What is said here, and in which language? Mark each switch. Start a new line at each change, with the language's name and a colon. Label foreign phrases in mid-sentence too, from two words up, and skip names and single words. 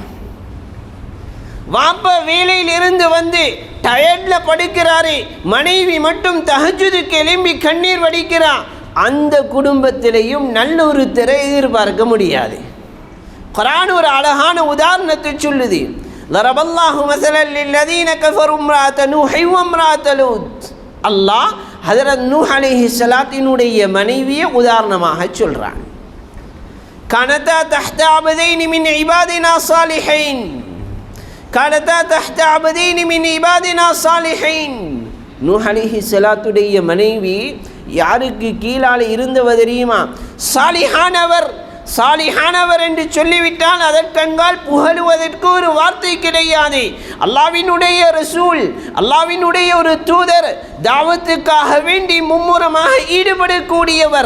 Tamil: வாப்பா வேலையில் இருந்து வந்து டயர்டில் படுக்கிறாரு, மனைவி மட்டும் தஹஜ்ஜுதுக்கு எழும்பி கண்ணீர் வடிக்கிறான், அந்த குடும்பத்திலையும் நல்ல ஒரு திரை எதிர்பார்க்க முடியாது. குர்ஆன் ஒரு அழகான உதாரணத்தை சொல்லுது.
Arabic: ضرب الله مثلا للذين كفروا امرأة نوح وامرأة لوط.
Tamil: அல்லாஹ் ஹஜ்ரத் நூஹ் அலைஹிஸ்ஸலாத்தினுடைய மனைவியை உதாரணமாக சொல்றான்.
Arabic: كانتا تحت عبدين من عبادنا صالحين, كانتا تحت عبدين من عبادنا صالحين.
Tamil: நூஹ் அலைஹிஸ்ஸலாத்துடைய மனைவி யாருக்கு கீழால இருந்தவர் தெரியுமா? சாலிஹானவர். சாலிஹானவர் என்று சொல்லிவிட்டால் அதற்கங்கால் புகழுவதற்கு ஒரு வார்த்தை கிடையாது. அல்லாஹ்வினுடைய ரசூல், அல்லாஹ்வினுடைய ஒரு தூதர், தாவத்துக்காக வேண்டி மும்முரமாக ஈடுபடக்கூடியவர்.